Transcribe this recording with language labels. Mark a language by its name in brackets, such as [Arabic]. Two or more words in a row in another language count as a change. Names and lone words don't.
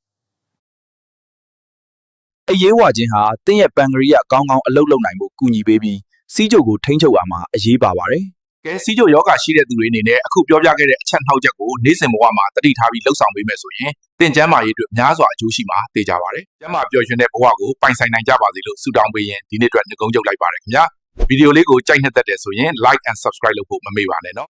[Burmese] အရေးဝခြင်းဟာတင့်ရဲ့ပန်ကရိယကောင်းကောင်းအလုပ်လုပ်နိုင်ဖို့ကူညီပေးပြီးစီးကြိုကိုထိန်းချုပ်ရမှာအရေးပါပါတယ်ကဲစီးကြိုယောဂရှိတဲ့သူတွေအနေနဲ့အခုပြောပြခဲ့တဲ့အချက်နှောက်ချက်ကိုနေ့စဉ်ဘဝမှာတတိထားပြီးလှုပ်ဆောင်ပေးမယ်ဆိုရင်သင်ကျန်းမာရေးအတွက်များစွာအကျိုးရှိမှာသိကြပါတယ်ကျန်းမာပျော်ရွှင်တဲ့ဘဝကိုပိုင်ဆိုင်နိုင်ကြပါစေလို့ဆုတောင်းပေးရင်ဒီနေ့အတွက်နှုတ်ကုန်းချုပ်လိုက်ပါတယ်ခင်ဗျာဗီဒီယိုလေးကိုကြိုက်နှစ်သက်တယ်ဆိုရင် [English] like and subscribe [Burmese] လုပ်ဖို့မမေ့ပါနဲ့နော်